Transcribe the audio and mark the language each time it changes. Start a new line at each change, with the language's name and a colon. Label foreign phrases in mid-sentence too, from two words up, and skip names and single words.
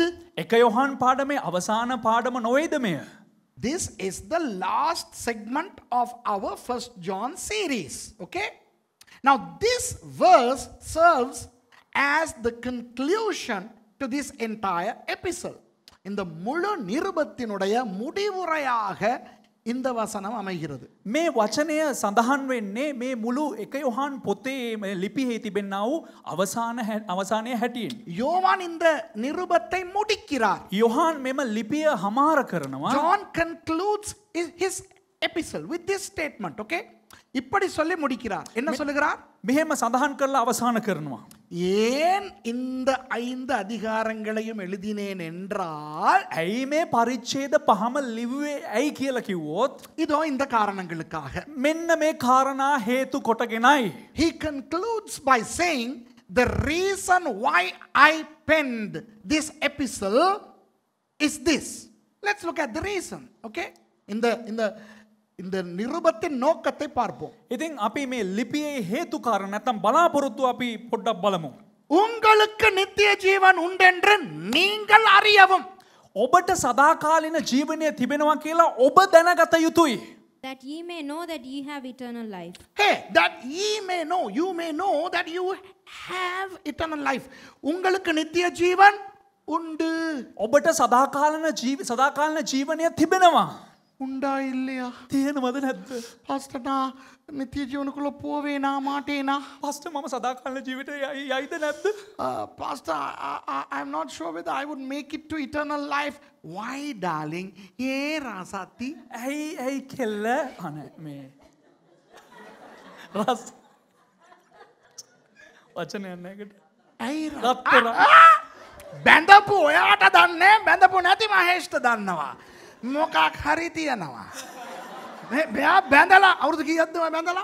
Sinhala: 1 யோவான் පාඩමේ අවසාන පාඩම නොවේද මෙය?
English: This is the last segment of our 1 John series. Okay? Now this verse serves as the conclusion to this entire epistle.
Tamil: இந்த முழு நிருபத்தினுடைய முடிவுரையாக இந்த வசனம் அமைகிறது.
Sinhala: මේ වචනය සඳහන් වෙන්නේ මේ මුළු 1 யோவான் පොතේ ලිපියෙහි තිබෙනා වූ අවසානයේ හැටියෙන්.
Tamil: யோவான் இந்த நிருபத்தை முடிக்கிறார்.
Sinhala: யோவான் මෙම ලිපිය හමාර කරනවා.
English: John concludes his epistle with this statement.
Tamil: Okay? இப்படி சொல்லி முடிக்கிறார். என்ன சொல்லுகிறார்?
Sinhala: මෙහෙම සඳහන් කරලා අවසාන කරනවා.
Tamil: ஏன் இந்த 5 அதிகாரங்களையும் எழுதினேன் என்றால்,
Sinhala: ඇයි මේ පරිච්ඡේද පහම ලිව්වේ ඇයි කියලා කිව්වොත්,
Tamil: இதோ இந்த காரணங்களுக்காக.
Sinhala: මෙන්න මේ කාරණා හේතු කොටගෙනයි.
English: He concludes by saying the reason why I penned this epistle is this. Let's look at the reason.
Tamil: Okay? இந்த நிருபத்தின் நோக்கத்தை பார்ப்போம்.
Sinhala: ඉතින් අපි මේ ලිපියේ හේතු කාරණා නැත්නම් බලාපොරොත්තු අපි පොඩ්ඩක් බලමු.
Tamil: உங்களுக்கு நித்திய ஜீவன் உண்டென்று நீங்கள் அறியவும்.
Sinhala: ඔබට සදාකාලින ජීවනය තිබෙනවා කියලා ඔබ දැනගත යුතුයි.
English: That ye may know that ye have eternal life. Hey, that ye may know, you may know that you have eternal life.
Tamil: உங்களுக்கு நித்திய ஜீவன் உண்டு.
Sinhala: ඔබට සදාකාලින ජීවනය තිබෙනවා.
Tamil: உண்டா இல்லையா?
Sinhala: තියෙනවද නැද්ද?
Tamil: பாஸ்டர் நான் நித்திய ஜீவனுக்குள்ள போவேனா மாட்டேனா?
Sinhala: පාස්ටර් මම සදාකාලින ජීවිතේ යයිද නැද්ද?
English: Pastor, I'm not sure whether I would make it to eternal life. Why, darling?
Tamil: ஏ ராசாத்தி?
Sinhala: ඇයි කෙල්ල? අනේ මේ රස් වචනයක් නැකට. ඇයි රත්තරන්. බැඳපු ඔයාට දන්නේ, බැඳපු නැති මහේෂ්ට දන්නවා. මොකක් හරි තියනවා. මෙයා බැඳලා අවුරුදු කීයක්ද මම බැඳලා?